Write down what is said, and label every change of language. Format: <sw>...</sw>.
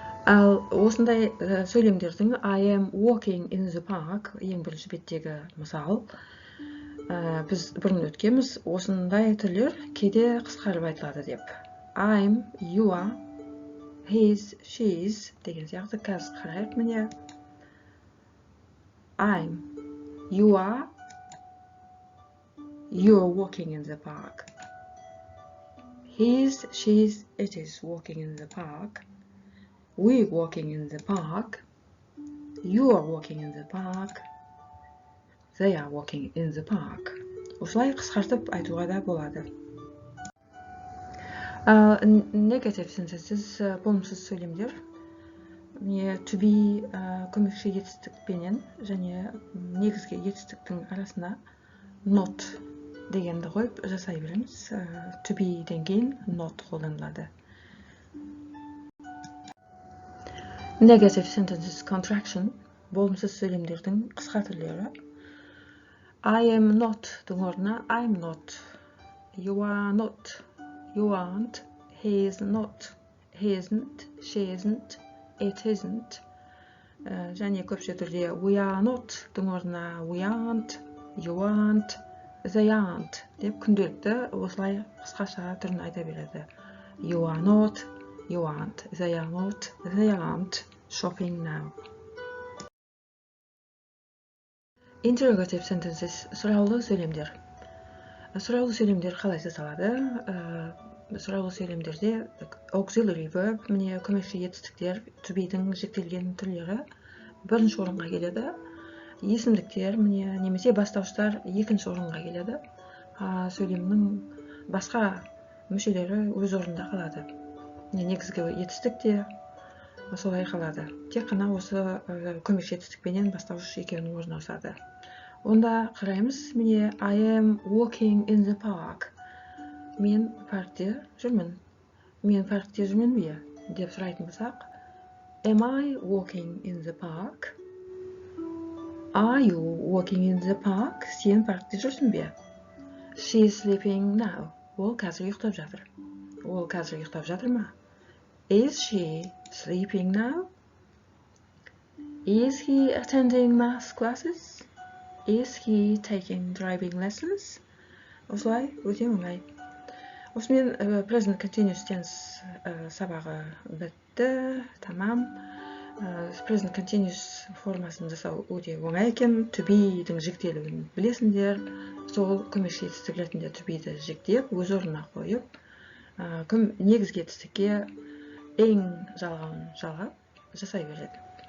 <kk>Ал осындай сөйлемдердің</kk> <en>I am walking in the park</en> <kk>ең бірінші беттегі мысал. Біз бұрын өткенбіз, осындай түрлер кейде қысқарып айтылады деп.</kk> <en>I'm, you are, his, she's</en> <kk>деген сияқты қазір қарайық міне.</kk> <en>I'm, you are, you're walking in the park. His, she's, it is walking in the park. We're walking in the park. You are walking in the park. They are walking in the park.</en> <kk>Осылай қысқартып айтуға да болады.</kk> <en>Negative sentences</en> <kk>болымсыз сөйлемдер. To be көмекші етістікпенен және негізгі етістіктің арасына not дегенді қойып жасай береміз. To be ден кейін not қолданылады.</kk> <en>Negative sentences contraction</en> <kk>болымсыз сөйлемдердің қысқа түрлері.</kk> <en>I am not</en> <kk>дің орнына</kk> <en>I'm not. You are not. You aren't. He is not. He isn't. She isn't. It isn't.</en> <kk>Және көпше түрде</kk> <en>we are not</en> <kk>дің орнына</kk> <en>we aren't. You aren't. They aren't</en> <kk>деп күнделікті осылай қысқаша түрін айта береді.</kk> <en>You are not. You aren't. They are not. They aren't shopping now. Interrogative sentences</en> <kk>сұраулы сөйлемдер. Сұраулы сөйлемдер қалай жасалады? Сұраулы сөйлемдерде auxiliary verb, міне көмекші етістіктер, to be-дің жіктелген түрлері бірінші орынға келеді. Есімдіктер, міне немесе бастауыштар екінші орынға келеді. Сөйлемнің басқа мүшелері өз орнында қалады. Негізгі етістік те солай қалады. Тек қана осы көмекші етістікпенен бастауыш екеуінің орнына ауысады. Онда қараймыз, міне</kk> <en>I am walking in the park.</en> <kk>Мен паркте жүрмін. Мен паркте жүрмін бе? Деп сұрайтын болсақ,</kk> <en>Am I walking in the park? Are you walking in the park?</en> <kk>Сен паркте жүрсің бе?</kk> <en>She is sleeping now.</en> <kk>Ол қазір ұйықтап жатыр. Ол қазір ұйықтап жатыр ма?</kk> <en>Is she sleeping now? Is he attending math classes? Is he taking driving lessons?</en> <kk>Осылай өте оңай. Осымен present continuous tense сабағы бітті, тамам. Present continuous формасын жасау өте оңай екен. To be-дің жіктелуін білесіңдер. Сол көмекші етістік ретінде to be-ді жіктеп, өз орнына қойып, негізгі етістікке ең жалғауын жалғап жасай береді.</kk>